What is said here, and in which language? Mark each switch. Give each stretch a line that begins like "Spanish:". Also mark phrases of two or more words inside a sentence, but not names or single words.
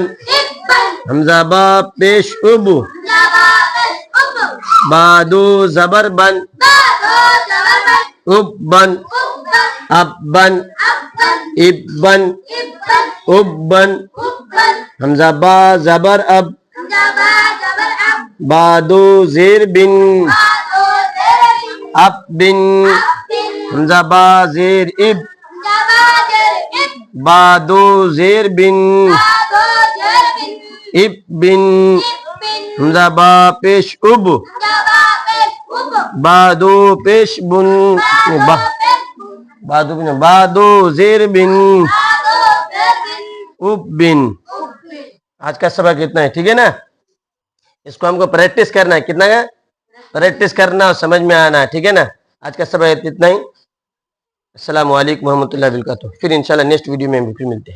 Hindi: हमजा बा पेश उब, बादो जबर बन, उब बन, अब बन, इब बन, उब बन। हमजा बा जबर अब, बादो जेर बिन, अब बिन। हमजा बा जेर इब, बादो जेर बिन, इब बिन। हमजा बा पेश उब, बादो पेश बुन, बादो बिन, बादो जेर बिन, उब बिन। आज का सबक इतना है, ठीक है ना। इसको हमको प्रैक्टिस करना है, कितना का प्रैक्टिस करना और समझ में आना है, ठीक है ना। आज का सबक इतना ही।
Arabic: السلام عليكم رحمة الله و بركاته.
Hindi: फिर इंशाल्लाह
English: next video
Hindi: में फिर मिलते हैं।